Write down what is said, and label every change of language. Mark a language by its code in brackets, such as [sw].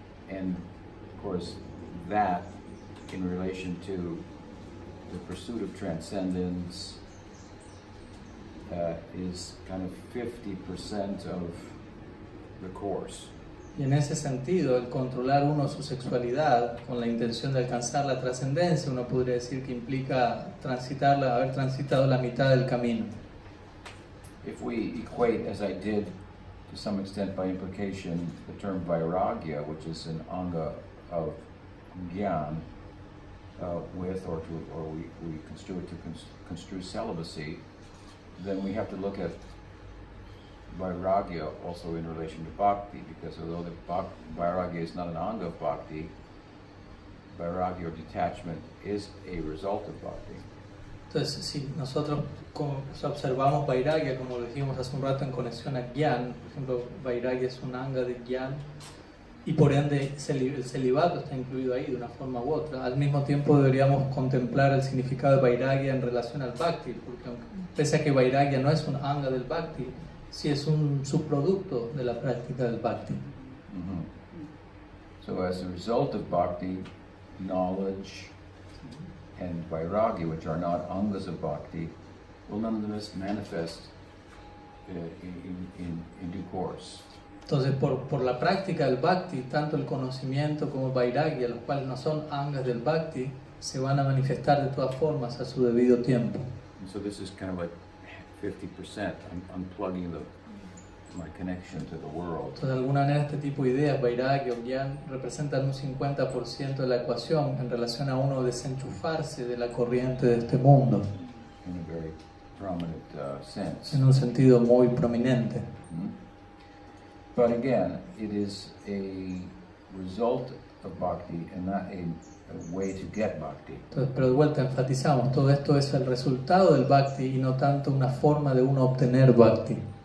[en] and of course that in relation to the pursuit of transcendence is kind of 50% of the course. [es] Y en ese sentido, el controlar uno su sexualidad con la intención de alcanzar la trascendencia, uno podría decir que implica haber transitado la mitad del camino. [en] if we equate, as I did to some extent by implication, the term vairagya, which is an anga of gyan, with, or we construe it to construe celibacy, then we have to look at vairagya also in relation to bhakti, because although vairagya is not an anga of bhakti, vairagya or detachment is a result of bhakti. [es] Entonces, si nosotros observamos Vairagya, como lo dijimos hace un rato en conexión a Gyan, por ejemplo, Vairagya es un anga de Gyan, y por ende el celibato está incluido ahí de una forma u otra. Al mismo tiempo deberíamos contemplar el significado de Vairagya en relación al Bhakti, porque pese a que Vairagya no es un anga del Bhakti, sí es un subproducto de la práctica del Bhakti. Mm-hmm. [en] So as a result of bhakti, knowledge and vairagya, which are not angas of bhakti, will nonetheless manifest in due course. [es] Entonces, por la práctica del Bhakti, tanto el conocimiento como el Vairagya, los cuales no son angas del Bhakti, se van a manifestar de todas formas a su debido tiempo. [en] And so this is kind of like 50%. I'm unplugging my connection to the world. [es] Entonces, de alguna manera, este tipo de ideas, Vairagya o Gyan, representan un 50% de la ecuación en relación a uno desenchufarse de la corriente de este mundo, [en] In a very prominent sense. [es] en un sentido muy prominente. Mm-hmm. [en] But again, it is a result of bhakti and not a way to get bhakti. [es] Entonces, pero de vuelta enfatizamos, todo esto es el resultado del Bhakti y no tanto una forma de uno obtener Bhakti.